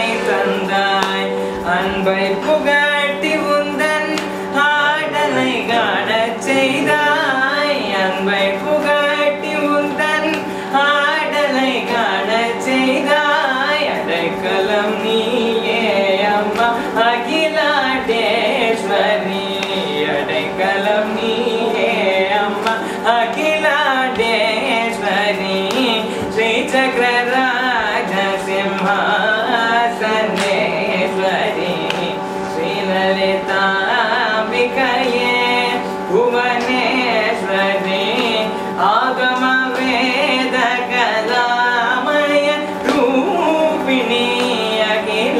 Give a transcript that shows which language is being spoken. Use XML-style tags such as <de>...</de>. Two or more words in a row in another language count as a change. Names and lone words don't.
<ta>தந்தாய் அன்பை புகட்டி உந்தன் ஆடலை காணச் செய்தாய் அன்பை புகட்டி உந்தன் ஆடலை காணச் செய்தாய் அடைக்கலம் நீயே அம்மா அகிலாண்டேஸ்வரி அடைக்கலம் நீயே அம்மா அகிலாண்டேஸ்வரி</ta> <sa>श्रीचक्रराजसिंहासनेश्वरी श्रीललिताम्बिकये भुवनेश्वरी आगम वेद कलामय रूपिणी अखिल</sa>